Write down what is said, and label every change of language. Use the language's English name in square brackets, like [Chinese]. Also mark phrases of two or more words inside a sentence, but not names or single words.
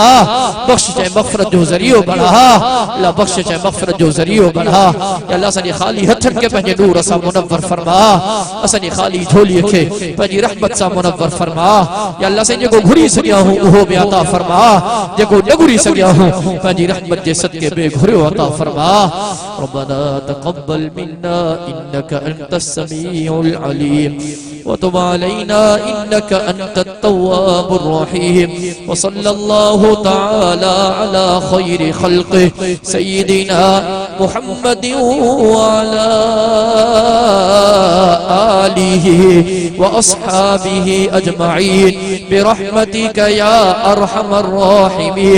[Sindhi] बख़्शिश ऐं मग़फ़िरत जो ज़रियो बणा। अल्लाह बख़्शिश ऐं मग़फ़िरत जो ज़रियो बणा। या अल्लाह असांजे ख़ाली हथनि खे पंहिंजे नूर सां मुनव्वर फरमा। असांजी ख़ाली झोलीअ खे पंहिंजी रहमत सां मुनव्वर फरमा। या अल्लाह असां जेको घुरी सघिया हूं उहो बि अता फरमा। जेको न घुरी सघिया हूं पंहिंजी रहमत जे सदके बे घुरियो अता फरमा। [Arabic] ربنا تقبل منا إنك أنت السميع العليم وتب علينا إنك أنت التواب الرحيم. وصلى الله تعالى على خير خلقه سيدنا محمد وعلى آله وأصحابه أجمعين برحمتك يا أرحم الراحمين.